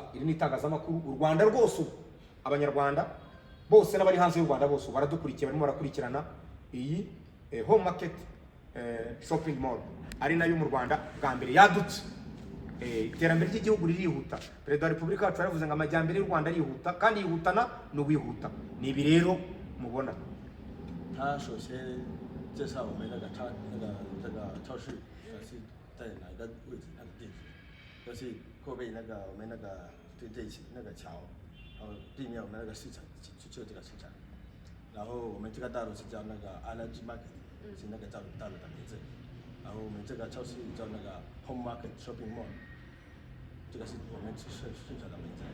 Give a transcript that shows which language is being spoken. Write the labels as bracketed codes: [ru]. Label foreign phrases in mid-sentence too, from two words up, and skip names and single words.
[rw] Iri ni itangazamakuru, u Rwanda rwose, abanyarwanda bose n'abari hanze y'u Rwanda bose baradukurikiye, barimo barakurikirana iyi Home Market Shopping Mall, ari nayo mu Rwanda bwa mbere yadutse. Iterambere ry'igihugu ririhuta. Perezida wa Repubulika yacu yaravuze ngo amajyambere y'u Rwanda arihuta, kandi yihutana no wihuta. Ni ibi rero mubona. [zh] 他首先介绍我们这个超市是在哪个位置，那个地址，就是后背我们这一起那个桥，然后对面我们那个市场就这个市场，然后我们这个道路是叫那个 RG Market， 是那个道路的名字，然后我们这个超市叫那个 Home Market Shopping Mall， 这个是我们市场的名字。